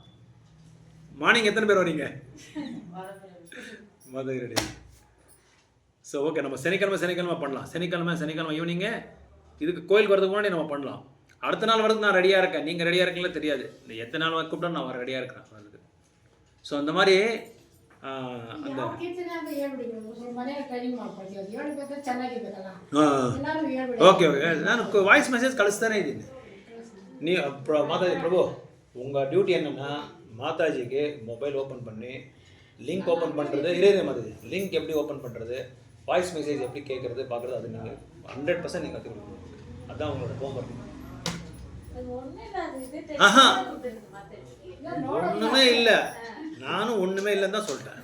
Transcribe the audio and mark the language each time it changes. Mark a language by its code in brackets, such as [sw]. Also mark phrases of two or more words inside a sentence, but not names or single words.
[ta] மார்னிங் எத்தனை பேர் வரீங்க? மாதாஜி ரெடி. [en] so okay, [ta] நம்ம சனிக்கிழமை பண்ணலாம். சனிக்கிழமை ஈவினிங்கு இதுக்கு கோயிலுக்கு வரதுக்கு முன்னாடி நம்ம பண்ணலாம். அடுத்த நாள் வரதுக்கு நான் ரெடியாக இருக்கேன், நீங்கள் ரெடியாக இருக்கீங்களா தெரியாது. இந்த எத்தனை நாள் கூப்பிட்டா நான் ரெடியாக இருக்கிறேன் வரதுக்கு. ஸோ அந்த மாதிரி அந்த [kn] ಓಕೆ ನಾನು [en] voice message [kn] ಕಳಿಸ್ತಾನೆ ಇದ್ದೀನಿ. ನೀವು ಮಾತಾಡಿ ಪ್ರಭು, [ta] உங்கள் டியூட்டி என்னென்னா மாதாஜிக்கு [en] mobile open [ta] பண்ணி [en] link open [ta] பண்ணுறது, மாதாஜி லிங்க் எப்படி ஓப்பன் பண்ணுறது, [en] voice message [ta] எப்படி கேட்குறது பார்க்குறது, அது நீங்கள் 100% நீங்கள் கற்றுக் கொடுக்கணும். அதுதான் உங்களோட ஹோம்ஒர்க். ஒன்றுமே இல்லை, நானும் ஒன்றுமே இல்லைன்னு தான் சொல்லிட்டேன்.